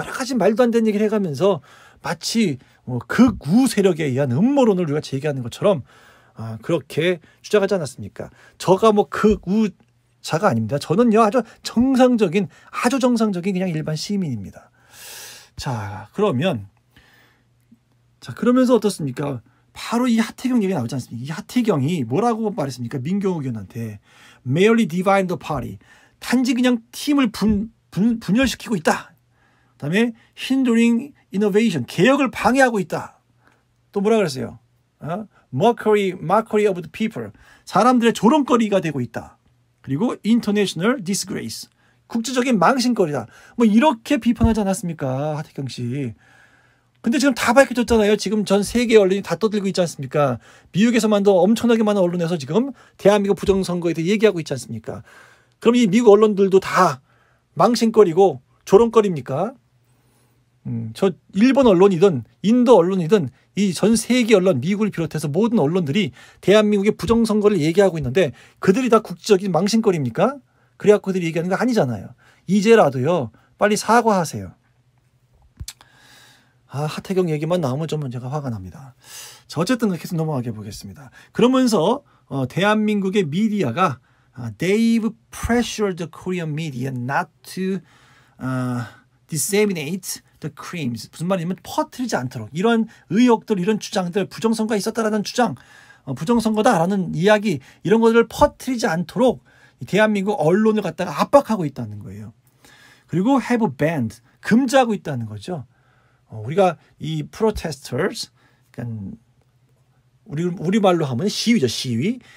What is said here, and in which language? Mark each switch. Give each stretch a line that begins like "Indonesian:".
Korean: 여러 가지 말도 안 되는 얘기를 해가면서 마치 극우 세력에 의한 음모론을 우리가 제기하는 것처럼 그렇게 주장하지 않았습니까? 저가 뭐 극우자가 아닙니다. 저는요 아주 정상적인 그냥 일반 시민입니다. 자, 그러면서 어떻습니까? 바로 이 하태경 얘기가 나오지 않습니까? 이 하태경이 뭐라고 말했습니까? 민경욱 의원한테
English: merely divide the party.
Korean: 단지 그냥 팀을 분열시키고 있다. 그다음에
English: hindering innovation.
Korean: 개혁을 방해하고 있다. 또 뭐라 그랬어요?
English: mockery of the people.
Korean: 사람들의 조롱거리가 되고 있다. 그리고
English: international disgrace.
Korean: 국제적인 망신거리다. 뭐 이렇게 비판하지 않았습니까? 하태경 씨. 근데 지금 다 밝혀졌잖아요. 지금 전 세계 언론이 다 떠들고 있지 않습니까? 미국에서만도 엄청나게 많은 언론에서 지금 대한민국 부정선거에 대해 얘기하고 있지 않습니까? 그럼 이 미국 언론들도 다 망신거리고 조롱거리입니까? 저 일본 언론이든 인도 언론이든 이 전 세계 언론, 미국을 비롯해서 모든 언론들이 대한민국의 부정선거를 얘기하고 있는데 그들이 다 국제적인 망신거리입니까? 그래갖고 그들이 얘기하는 거 아니잖아요. 이제라도요. 빨리 사과하세요. 하태경 얘기만 나오면 좀 제가 화가 납니다. 자, 어쨌든 계속 넘어가게 보겠습니다. 그러면서 대한민국의 미디어가
English: they've pressured the Korean media not to disseminate the claims.
Korean: 무슨 말이냐면 퍼뜨리지 않도록 이런 의혹들, 이런 주장들, 부정선거가 있었다라는 주장, 부정선거다라는 이야기 이런 것들을 퍼뜨리지 않도록 대한민국 언론을 갖다가 압박하고 있다는 거예요. 그리고
English: have banned,
Korean: 금지하고 있다는 거죠. 우리가 이 protesters, 그러니까 우리말로 하면 시위죠, 시위.